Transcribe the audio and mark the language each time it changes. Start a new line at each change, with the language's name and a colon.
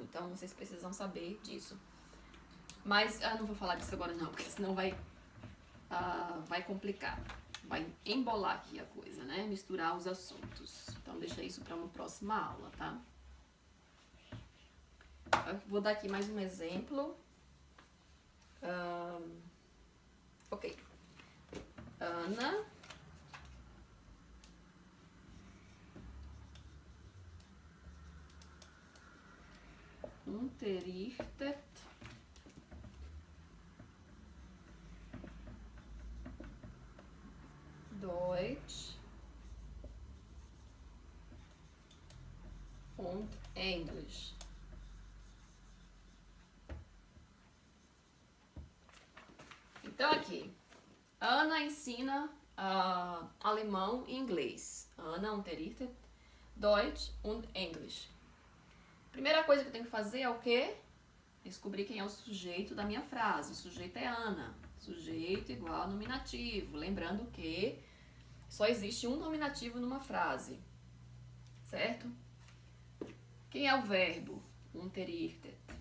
Portuguese: Então, vocês precisam saber disso. Mas, não vou falar disso agora não, porque senão vai complicar. Vai embolar aqui a coisa, né? Misturar os assuntos. Então, deixa isso para uma próxima aula, tá? Eu vou dar aqui mais um exemplo. Ok.
German: Ana unterrichtet Deutsch und Englisch.
Portuguese: Então aqui, Ana ensina alemão e inglês.
German: Ana unterrichtet Deutsch und English.
Portuguese: Primeira coisa que eu tenho que fazer é o quê? Descobrir quem é o sujeito da minha frase. O sujeito é Ana. Sujeito igual a nominativo. Lembrando que só existe um nominativo numa frase. Certo? Quem é o verbo? Unterrichtet.